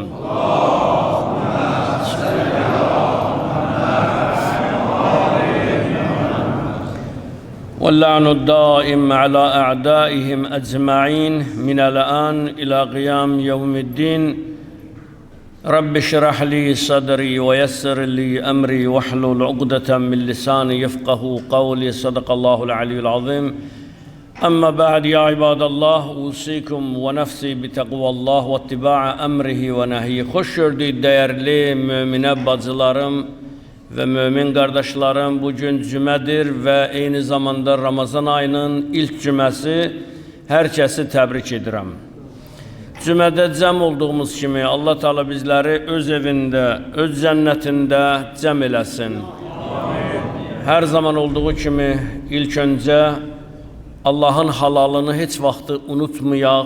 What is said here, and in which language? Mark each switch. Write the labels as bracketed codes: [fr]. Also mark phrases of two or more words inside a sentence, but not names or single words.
[ar] واللعن الدائم على أعدائهم أجمعين من الآن إلى قيام يوم الدين رب اشرح لي صدري ويسر لي أمري واحلل عقدة من لساني يفقه قولي صدق الله العلي العظيم أما بعد يا عباد الله أوصيكم ونفسي بتقوى الله واتباع أمره ونهيه [az] Xoş gördük değerli müminə bacılarım ve mümin kardeşlerim, bugün cümedir ve aynı zamanda Ramazan ayının ilk cüməsi. Herkesi tebrik edirəm. Cümədə cəm olduğumuz kimi Allah Teala bizləri öz evində, öz cənnətində cəm eləsin. Her zaman olduğu kimi ilk öncə Allah'ın halalını heç vaxtı unutmayaq.